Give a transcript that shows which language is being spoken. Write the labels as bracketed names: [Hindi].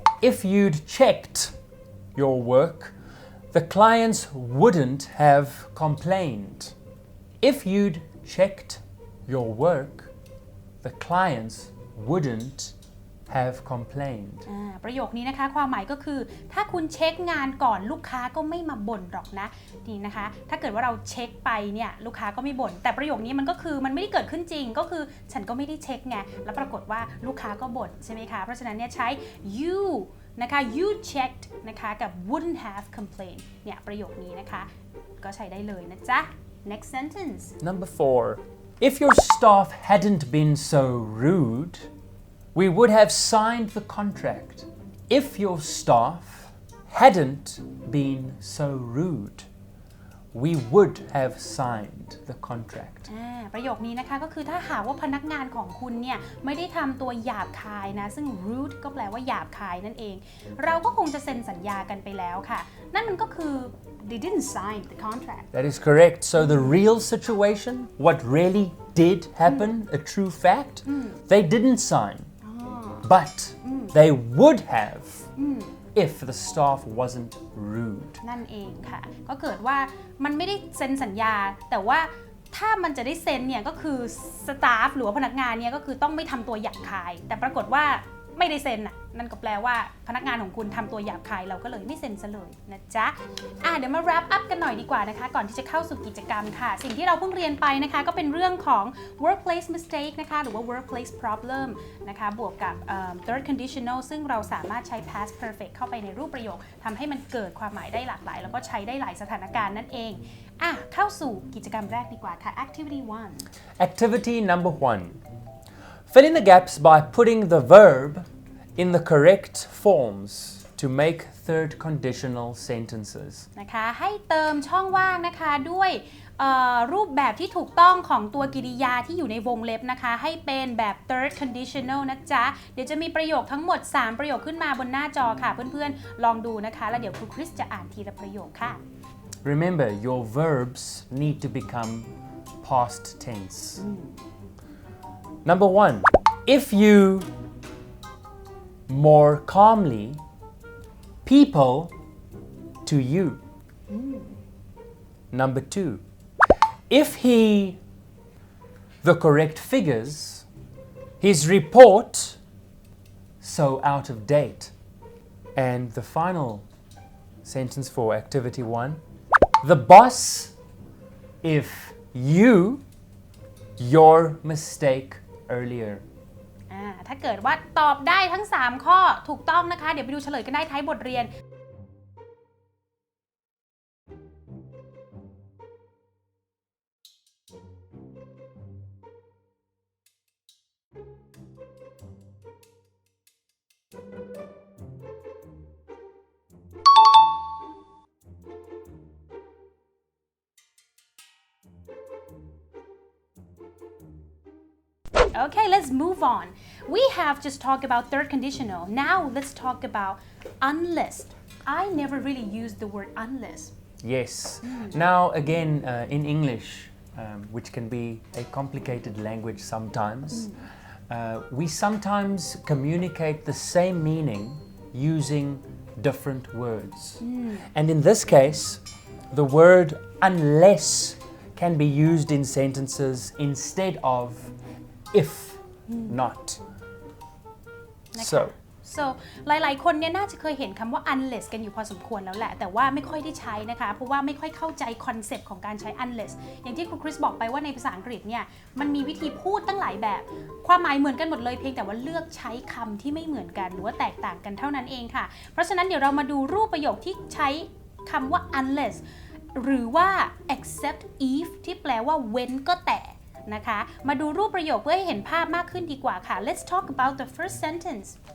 [English] If you'd checked your work, the clients wouldn't have complained. If you'd checked your work, the clients wouldn't have complained. [Thai] ประโยคนี้นะคะความหมายก็คือถ้าคุณเช็คงานก่อนลูกค้าก็ไม่มาบ่นหรอกนะนี่นะคะถ้าเกิดว่าเราเช็คไปเนี่ยลูกค้าก็ไม่บ่นแต่ประโยคนี้มันก็คือมันไม่ได้เกิดขึ้นจริงก็คือฉันก็ไม่ได้เช็คไงแล้วปรากฏว่าลูกค้าก็บ่นใช่ไหมคะเพราะฉะนั้นเนี่ยใช้ you นะคะ you checked นะคะกับ wouldn't have complained เนี่ยประโยคนี้นะคะก็ใช้ได้เลยนะจ๊ะ [English] next sentence Number 4. If your staff hadn't been so rude, we would have signed the contract. If your staff hadn't been so rude, we would have signed the contract. [Thai] ประโยคนี้นะคะก็คือถ้าหากว่าพนักงานของคุณเนี่ยไม่ได้ทำตัวหยาบคายนะซึ่ง rude ก็แปลว่าหยาบคายนั่นเองเราก็คงจะเซ็นสัญญากันไปแล้วค่ะนั่นมันก็คือ [English] they didn't sign the contract That is correct. So the real situation, what really did happen, a true fact, they didn't sign. But they would have if the staff wasn't rude. [Thai] นั่นเองค่ะก็เกิดว่ามันไม่ได้เซ็นสัญญาแต่ว่าถ้ามันจะได้เซ็นเนี่ยก็คือสตาฟหรือว่าพนักงานเนี่ยก็คือต้องไม่ทำตัวหยาบคายแต่ปรากฏว่าไม่ได้เซ็นน่ะนั่นก็แปลว่าพนักงานของคุณทำตัวหยาบคายเราก็เลยไม่เซ็นซะเลยนะจ๊ะ เดี๋ยวมา wrap up กันหน่อยดีกว่านะคะก่อนที่จะเข้าสู่กิจกรรมค่ะสิ่งที่เราเพิ่งเรียนไปนะคะก็เป็นเรื่องของ workplace mistake นะคะหรือว่า workplace problem นะคะบวกกับthird conditional ซึ่งเราสามารถใช้ past perfect เข้าไปในรูปประโยคทำให้มันเกิดความหมายได้หลากหลายแล้วก็ใช้ได้หลายสถานการณ์นั่นเองเข้าสู่กิจกรรมแรกดีกว่าค่ะ [English] activity 1 Activity number 1. Fill in the gaps by putting the verb in the correct forms to make third conditional sentences. [Thai] นะคะให้เติมช่องว่างนะคะด้วยรูปแบบที่ถูกต้องของตัวกริยาที่อยู่ในวงเล็บนะคะให้เป็นแบบ third conditional นะจ๊ะเดี๋ยวจะมีประโยคทั้งหมด3ประโยคขึ้นมาบนหน้าจอค่ะเพื่อนๆลองดูนะคะแล้วเดี๋ยวครูคริสจะอ่านทีละประโยคค่ะ [English] Remember, your verbs need to become past tense. Number 1, if you more calmly, people to you. Number 2, if he the correct figures, his report so out of date. And the final sentence for activity 1, the boss if you your mistake earlier. [Thai] ถ้าเกิดว่าตอบได้ทั้ง3ข้อถูกต้องนะคะเดี๋ยวไปดูเฉลยกันได้ท้ายบทเรียน [English] Okay, let's move on. We have just talked about third conditional. Now let's talk about unless. I never really used the word unless. Yes. Now again in English, which can be a complicated language sometimes, we sometimes communicate the same meaning using different words. And in this case, the word unless can be used in sentences instead of if not. [Thai] So หลายๆคนเนี่ยน่าจะเคยเห็นคำว่า unless กันอยู่พอสมควรแล้วแหละแต่ว่าไม่ค่อยได้ใช้นะคะเพราะว่าไม่ค่อยเข้าใจคอนเซปต์ของการใช้ unless อย่างที่ครูคริสบอกไปว่าในภาษาอังกฤษเนี่ยมันมีวิธีพูดตั้งหลายแบบความหมายเหมือนกันหมดเลยเพียงแต่ว่าเลือกใช้คำที่ไม่เหมือนกันหรือว่าแตกต่างกันเท่านั้นเองค่ะเพราะฉะนั้นเดี๋ยวเรามาดูรูปประโยคที่ใช้คำว่า unless หรือว่า except if ที่แปลว่าเว้นก็แต่นะคะมาดูรูปประโยคเพื่อให้เห็นภาพมากขึ้นดีกว่าค่ะ [English] Let's talk about the first sentence.